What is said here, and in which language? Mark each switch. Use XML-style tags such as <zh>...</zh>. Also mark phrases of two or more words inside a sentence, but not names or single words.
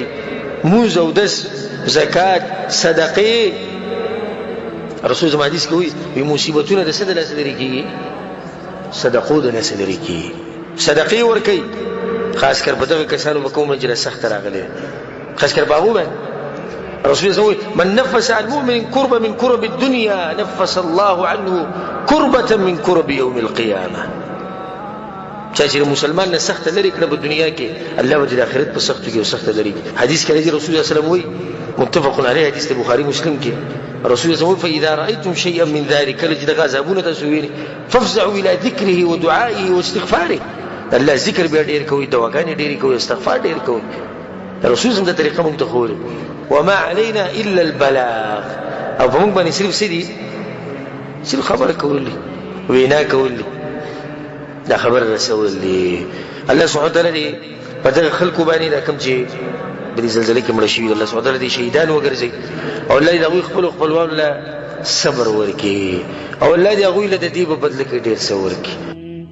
<ps>مونځ او دس، زکات، صدقې. رسول زما حدیث کې وایي مصیبتونه د څه د لاسه لرې کېږي؟ صدقو د لاسه لرې کېږي. صدقې ورکوئ، خاص کر په دغه کسانو به کومه چې سخته راغلې، خاص کر په هغو باندې. رسول الله وایي</ps> <ar>من نفس عن مؤمن كربة من كرب الدنيا نفس الله عنه كربة من كرب يوم القيامة.</ar> <ps>چا چې مسلمان نه سخته لرې کړه په دنیا کې، الله به د آخرت په سختو کې سخته لري. حدیث کې راځي رسول الله</ps> <ar>صلی الله علیه وسلم</ar> <ps>وایي،</ps> <ar>متفق علیه،</ar> <ps>حدیث د بخاري مسلم کې، رسول الله وایي</ps> <ar>فاذا رايتم شيئا من ذلك،</ar> <ps>کله چې دغه عذابونه تاسو وینئ،</ps> <ar>فافزعوا الى ذکره ودعائه واستغفاره.</ar> <ps>الله ذکر بیا ډېر کوئ، دعاګانې ډېرې کوئ، استغفار ډېر کوئ. رسول الله د طریقه موږ ته ښوولې.</ps> <ar>وما علينا الا البلاغ،</ar> <ps>او په موږ باندې صرف څه دي؟ صرف خبره کول دي، وینا کول دي، دا خبر رسول دي. الله</ps> <ar>سبحانه وتعالی</ar> <ps>دې په دغه خلکو باندې دا کوم چې په دې زلزلې کې مړه شوي، الله</ps> <ar>سبحانه وتعالی</ar> <ps>دې شهیدان وګرځوي، او الله دې هغوی خپلو خپلوانو له صبر ورکړي، او الله دې هغوی له د دې په بدله کې ډېر څه ورکړي.</ps>